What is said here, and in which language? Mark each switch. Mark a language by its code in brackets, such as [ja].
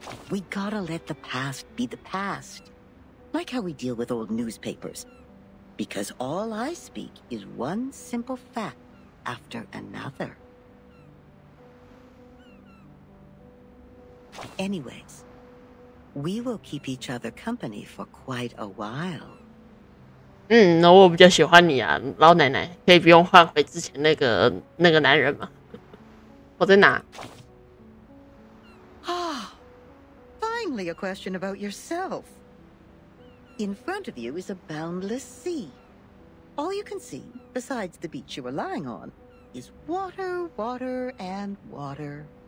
[en] We gotta let the past be the past. Like how we deal with old newspapers. Because all I speak is one simple fact after another. Anyways, we will keep each other company for quite a while. [zh] 那我比较喜欢你啊，老奶奶，可以不用换回之前那个男人吗？我在哪？ [en] Finally a question about yourself. In front of you is a boundless sea. All you can see, besides the beach you were lying on, is water, water, and water.